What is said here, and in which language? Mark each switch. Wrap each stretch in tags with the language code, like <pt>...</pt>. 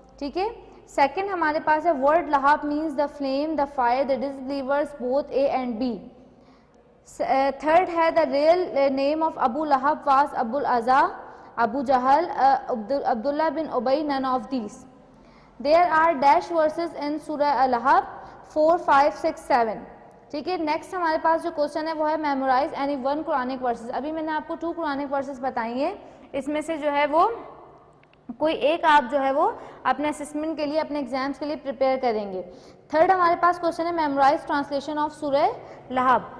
<ur>ٹھیک ہے,</ur> <en>second</en> <ur>ہمارے پاس ہے</ur> <en>Word Lahab means the flame, the fire, the disbelievers, both A and B. Third ہے the real name of Abu Lahab was Abu al Uzza, Abu Jahl, Abdullah bin Ubayy, none of these. There are dash verses in Surah Lahab 4, 5, 6, 7.</en> <ur>ٹھیک ہے, نیکسٹ ہمارے پاس جو کوشچن ہے وہ ہے</ur> <en>Memorize any one Quranic verses.</en> <ur>ابھی میں نے آپ کو 2 قرآنک ورسز بتائی ہیں, اس میں سے جو ہے وہ کوئی ایک آپ جو ہے وہ اپنے اسسمنٹ کے لیے, اپنے ایگزامس کے لیے پریپیئر کریں گے.</ur> <en>third</en> <ur>ہمارے پاس</ur> <en>Question ہے memorize translation of Surah Lahab.</en>